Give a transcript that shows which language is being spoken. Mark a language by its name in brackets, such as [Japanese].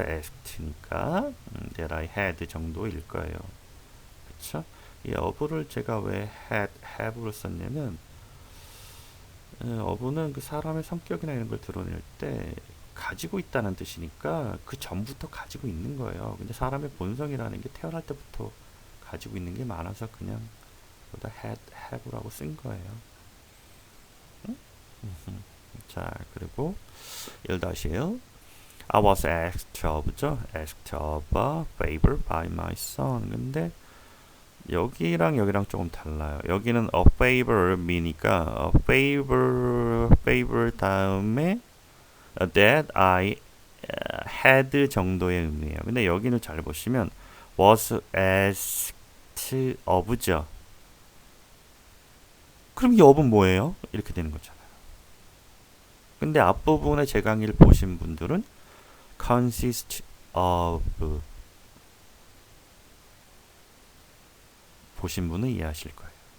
[English] asked니까 that I had [Korean] 정도일 거예요. 그렇죠? 이 of를 제가 왜 had, have를 썼냐면 of는 그 사람의 성격이나 이런 걸 드러낼 때 가지고 있다는 뜻이니까 그 전부터 가지고 있는 거예요. 근데 사람의 본성이라는 게 태어날 때부터 가지고 있는 게 많아서 그냥 보다 had, have라고 쓴 거예요. 응? 자, 그리고 [English] 1-1 I was asked of죠. asked of a favor by my son. [Korean] 근데 여기랑 여기랑 조금 달라요. 여기는 a favor me니까 a favor 다음에 [English] that I had [Korean] 정도의 의미예요. 근데 여기는 잘 보시면 [English] was asked of [Korean] 죠. 그럼 이 of은 뭐예요? 이렇게 되는 거잖아요. 근데 앞부분에 제 강의를 보신 분들은 consist of 보신 분은 이해하실 거예요.